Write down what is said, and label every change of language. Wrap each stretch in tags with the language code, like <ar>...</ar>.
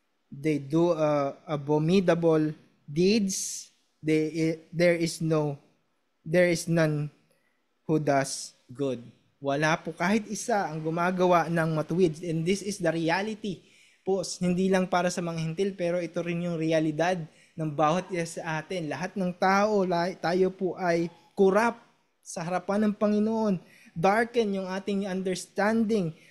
<en>They do abominable deeds. There is none who does good.</en> <tl>Wala po kahit isa ang gumagawa ng matuwid.</tl> <en>And this is the reality</en> <tl>po. Hindi lang para sa mga hintil, pero ito rin yung realidad ng bawat isa sa atin. Lahat ng tao, tayo po ay corrupt sa harapan ng Panginoon. Darken yung ating understanding.</tl>